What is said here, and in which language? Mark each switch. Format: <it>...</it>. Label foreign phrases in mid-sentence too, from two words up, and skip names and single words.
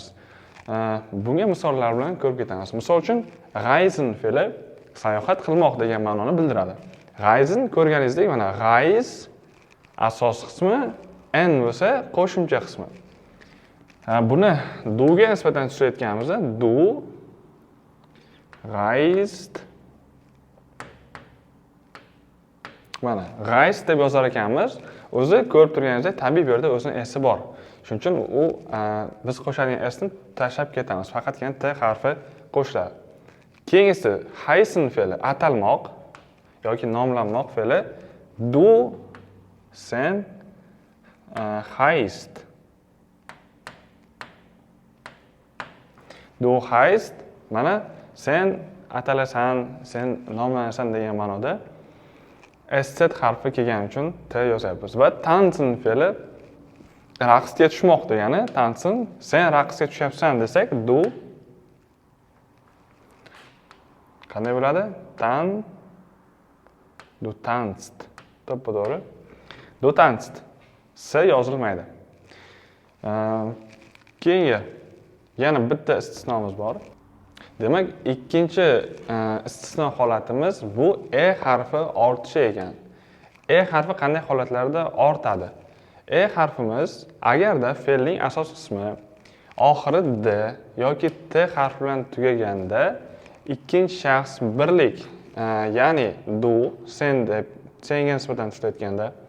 <uz>Bunga misollar bilan ko'rib ketamiz. Misol uchun, reisen fe'li sayohat qilmoq degan ma'noni bildiradi. Reisen ko'rganingizdek, mana reis asos qismi, n bo'lsa qo'shimcha qismi. Buni duga nisbatan tutayotganimizda</uz> <de>du reist,</de> <uz>mana reist deb yozar ekanmiz. O'zi ko'rib turganingizdek, tabiiy bu yerda o'zining s bor. Shuning uchun u biz qo'shadigan s ni tashlab ketamiz. Faqatgina t harfi qo'shiladi. Keyingisi heißen fe'li atalmoq yoki nomlanmoq fe'li.</uz> <de>Du, sen, heißt. Du heißt,</de> <uz>mana sen atalasan, sen nomlanasan degan ma'noda sz harfi kelgani uchun t yozyapmiz. Va tanzen fe'li raqsga tushmoq degani. Tanzen, sen raqsga tushyapsan desak, du qanday bo'ladi?</uz> <de>Du tanzt. To'g'ri. Du tanzt. S yozilmaydi.</de> <uz>Keyingi yana bitta istisnomiz bor. Demak, ikkinchi istisno holatimiz bu harfi ortishi ekan. Harfi qanday holatlarda ortadi? Harfimiz agarda fe'lning asos qismi oxiri d yoki t harfi bilan tugaganda ikkinchi shaxs birlik, ya'ni du, sen deb senga nisbatan ishlatganda,</uz>